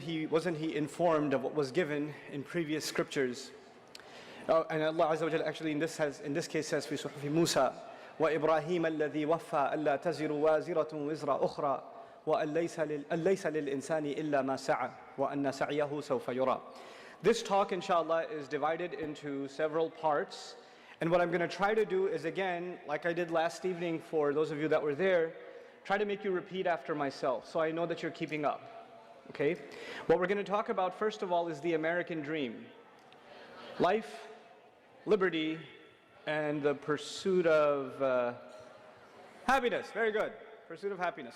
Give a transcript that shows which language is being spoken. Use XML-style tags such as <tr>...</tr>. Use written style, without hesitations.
<en>Wasn't he informed of what was given in previous scriptures? And Allah Azza wa Jalla actually in this case says</en> <ar>في صحف موسى وإبراهيم الذي وفى ألا تزر وازرة وزر أخرى وأن ليس للإنسان إلا ما سعى وأن سعيه سوف يرى.</ar> <en>This talk inshallah is divided into several parts, and what I'm going to try to do is, again, like I did last evening for those of you that were there, try to make you repeat after myself so I know that you're keeping up. Okay? What we're going to talk about first of all is the American dream. Life, liberty, and the pursuit of happiness. Very good. Pursuit of happiness.</en>